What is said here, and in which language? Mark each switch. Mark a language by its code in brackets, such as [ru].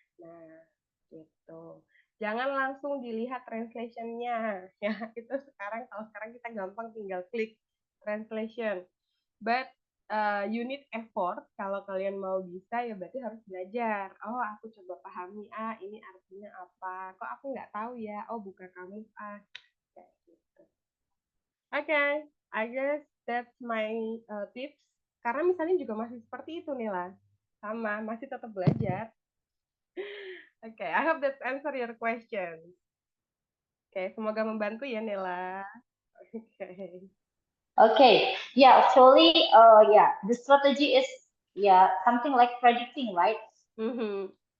[id] Nah, gitu. Jangan langsung dilihat translation-nya. Ya, itu kalau sekarang kita gampang tinggal klik translation. [en] But you need effort. [id] Kalau kalian mau bisa ya berarti harus belajar. Oh, aku coba pahami, ini artinya apa. Kok aku nggak tahu ya. Oh, buka kamus kayak gitu. [en] Okay, I guess that's my tips. [id] Karena misalnya juga masih seperti itu Nila. Sama, masih tetap belajar. [en] Okay, I hope that answer your question. [id] Okay, semoga membantu ya Nila. Okay. Okay. Yeah. [en] Actually, the strategy is something like predicting, right? Mm-hmm.